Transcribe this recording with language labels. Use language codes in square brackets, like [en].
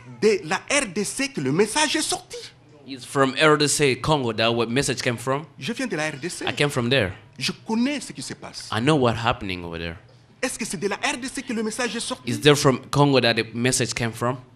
[fr] de la RDC que le message est sorti. [en] It's from RDC, Congo, that what message came from. [fr] Je viens de la RDC. [en] I came from there. [fr] Je connais ce qui se passe. [en] I know what's happening over there. [fr] Est-ce que c'est de la RDC que le message est sorti? [en] Is there from Congo that the message came from?